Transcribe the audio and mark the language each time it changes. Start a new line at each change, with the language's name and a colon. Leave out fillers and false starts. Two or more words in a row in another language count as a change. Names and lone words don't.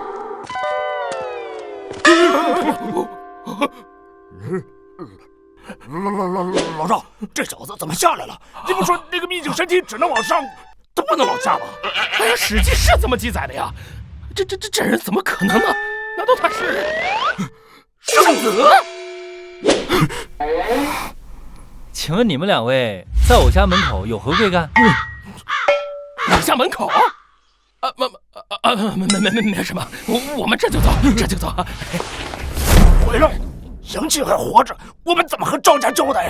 Chinese: 老赵，这小子怎么下来了？你不说那个秘境神体只能往上，他不能往下吗？哎呀，史记是这么记載的呀。這人怎麼可能呢？難道他是聖子？請問你們兩位在我家門口有何貴幹？你家門口？沒什麼，我們這就走。回來，楊靜還活着，我們怎麼和趙家交代呀？